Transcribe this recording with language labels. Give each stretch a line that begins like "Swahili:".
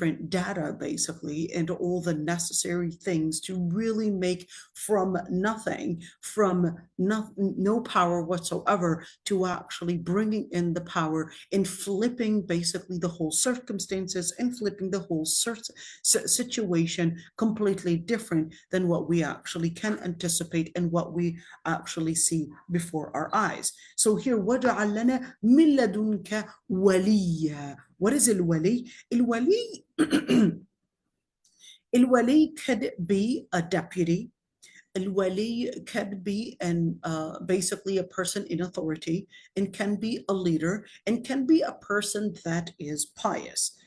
English: data basically and all the necessary things to really make from nothing, from no power whatsoever, to actually bringing in the power and flipping basically the whole circumstances and flipping the whole situation completely different than what we actually can anticipate and what we actually see before our eyes. So here,
Arabic: وَجَعَلْ لَنَا مِن لَدُنْكَ وَلِيًّا.
English: What is al-wali? Al-wali, al-wali could be a deputy. Al-wali can be basically a person in authority, and can be a leader, and can be a person that is pious.